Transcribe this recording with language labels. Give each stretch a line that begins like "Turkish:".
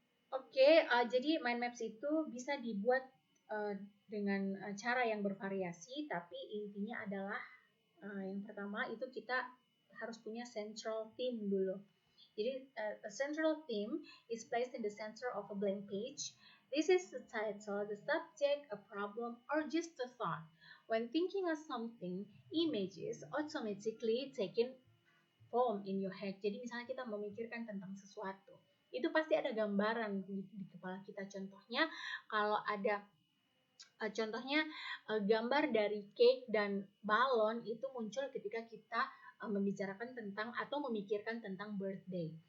Indonesian: Oke, jadi mind maps itu bisa dibuat dengan cara yang bervariasi, tapi intinya adalah yang pertama itu kita harus punya central theme dulu.
English: Jadi a central theme is placed in the center of a blank page. This is the title, the subject, a problem, or just a thought. When thinking of something, images automatically taken form in your head.
Indonesian: Jadi misalnya kita memikirkan tentang sesuatu, itu pasti ada gambaran di kepala kita. Contohnya kalau ada gambar dari cake dan balon itu muncul ketika kita membicarakan tentang atau memikirkan tentang birthday.